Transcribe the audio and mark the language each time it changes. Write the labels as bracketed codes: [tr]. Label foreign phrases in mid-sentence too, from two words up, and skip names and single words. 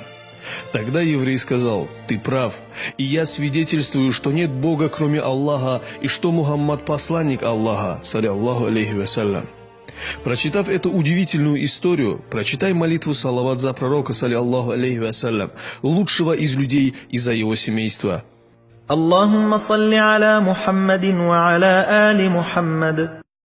[ru] Тогда еврей сказал: «Ты прав, и я свидетельствую, что нет Бога, кроме Аллаха, и что Мухаммад посланник Аллаха, [ar] صلى الله عليه وسلم». [ru] Прочитав эту удивительную историю, прочитай молитву салават за пророка, [ar] صلى الله عليه وسلم, [ru] лучшего из людей и за его семейство. [ar] اللهم صل على محمد وعلى آل محمد.